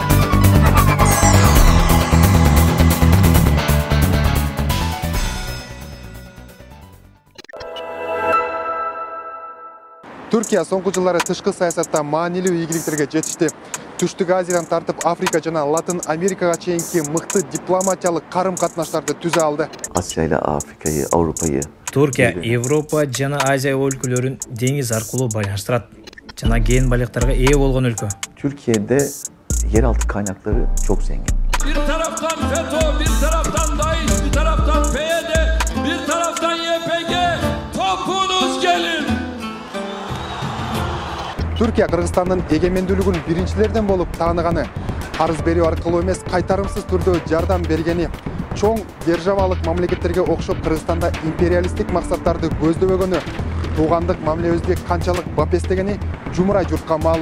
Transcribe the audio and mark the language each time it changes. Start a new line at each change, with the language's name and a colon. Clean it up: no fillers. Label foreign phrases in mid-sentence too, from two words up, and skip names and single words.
Kyrgyz: Түркия соңку жылдары тышкы саясатта маанилүү ийгиликтерге жетишти. Түштүк Азиядан тартып Африка жана Латын Америкага чейинки мыкты дипломатиялык карым-катнаштарды түзө алды.
Turkish: Asya ile Afrika'yı, Avrupa'yı.
Kyrgyz: Түркия, Европа жана Азия өлкөлөрүн деңиз аркылуу байланыштырат. Жана кен байлыктарга ээ болгон өлкө.
Turkish: Türkiye'de yeraltı kaynakları çok zengin. bir taraftan FETÖ, bir taraftan DAEŞ, bir taraftan PYD, bir taraftan YPG. Topunuz gelin.
Kyrgyz: Түркия Кыргызстандын эгемендүүлүгүн биринчилерден болуп тааныганы, карыз берүү аркылуу эмес кайтарымсыз түрдө жардам бергени, чоң державалык мамлекеттерге окшоп Кыргызстанда империалисттик максаттарды көздөбөгөнү, туугандык мамилебизге канчалык бап эстегени жумурай журтка маалым.